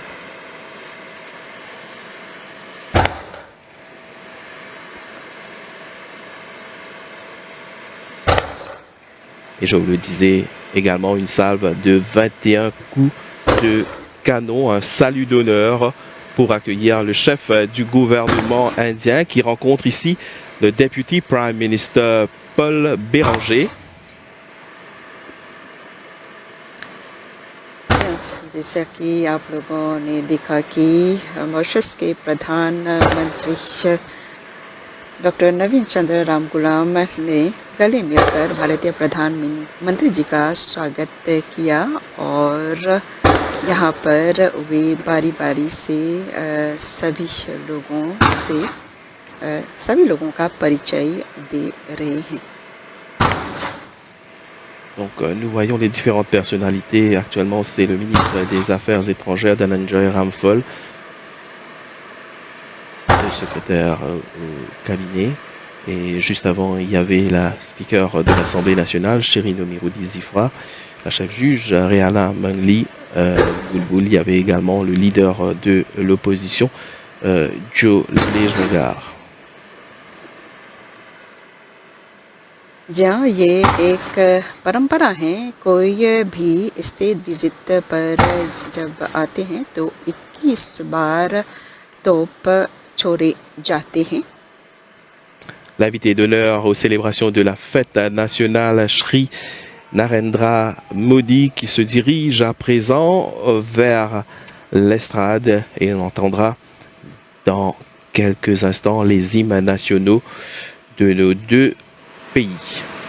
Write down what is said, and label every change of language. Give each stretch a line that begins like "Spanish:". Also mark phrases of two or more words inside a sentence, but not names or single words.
French: Et je vous le disais également, une salve de 21 coups de canon, un salut d'honneur pour accueillir le chef du gouvernement indien qui rencontre ici le
English: Deputy Prime Minister
French: Paul Béranger.
Hindi: जैसा कि आप लोगों ने देखा कि मॉरिशस के प्रधानमंत्री डॉक्टर नवीन चंद्र रामगुलाम ने गले मिलकर भारतीय प्रधानमंत्री जी का स्वागत किया और यहाँ पर वे बारी बारी से सभी लोगों का परिचय दे रहे हैं.
French: Donc nous voyons les différentes personnalités. Actuellement, c'est le ministre des Affaires étrangères Dhananjay Ramphal, le secrétaire au cabinet. Et juste avant, il y avait la speaker de l'Assemblée nationale, Shirin Omiroudi Zifra, la chef juge, Rehala Mangli Bulbul. Il y avait également le leader de l'opposition, Joe Lejnagar.
Hindi: जहाँ ये एक परंपरा है, कोई भी
English: state visit
Hindi: पर जब आते हैं तो 21 बार तोप छोड़े जाते हैं.
French: L'invité d'honneur aux célébrations de la fête nationale, Shri Narendra Modi, qui se dirige à présent vers l'estrade, et on entendra dans quelques instants les hymnes nationaux de nos deux pays.